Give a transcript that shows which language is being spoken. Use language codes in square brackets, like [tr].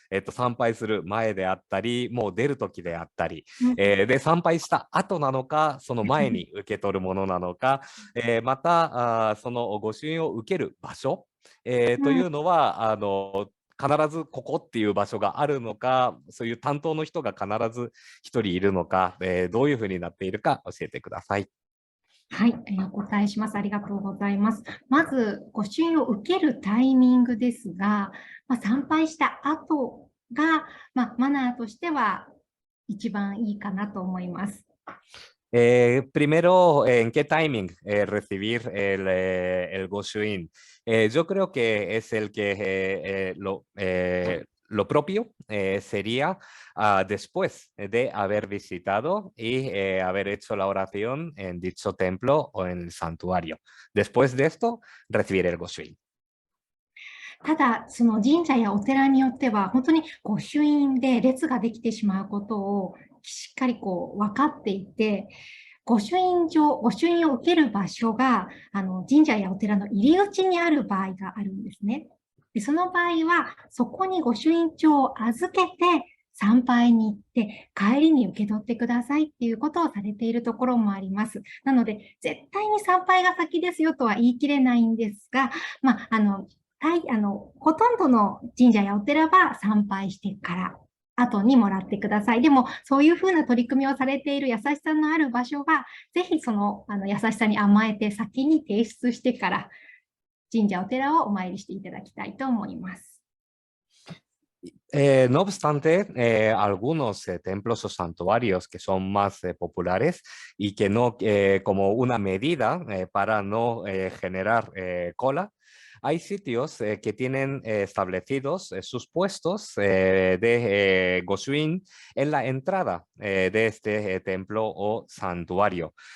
[ja] 参拝する前であったり、もう出るときであったり、で、参拝した後なのか、その前に受け取るものなのか、また、そのご朱印を受ける場所、というのは必ずここっていう場所があるのか、そういう担当の人が必ず一人いるのか、どういうふうになっているか教えてください。はい、お答えします。ありがとうございます。まず、御朱印を受けるタイミングですが、参拝した後が、マナーとしては一番いいかなと思います。 [es] Primero, ¿en qué timing recibir el Goshuin? Yo creo que es el que lo propio sería después de haber visitado y haber hecho la oración en dicho templo o en el santuario. Después de esto, recibir el Goshuin. [ja] ただ、その神社やお寺によっては、本当に御朱印で列ができてしまうことをしっかり分かっていて、御朱印を受ける場所が神社やお寺の入り口にある場合があるんですね。でその場合は、そこに御朱印帳を預けて参拝に行って、帰りに受け取ってくださいっていうことをされているところもあります。なので、絶対に参拝が先ですよとは言い切れないんですが、ほとんどの神社やお寺は参拝してから後にもらってください。でも、そういうふうな取り組みをされている優しさのある場所は、ぜひその優しさに甘えて先に提出してから、神社お寺をお参りしていただきたいと思います。 [es] No obstante, algunos templos o santuarios que son más populares y que no, como una medida para no generar cola, hay sitios que tienen establecidos sus puestos de Goshuin en la entrada de este templo o santuario.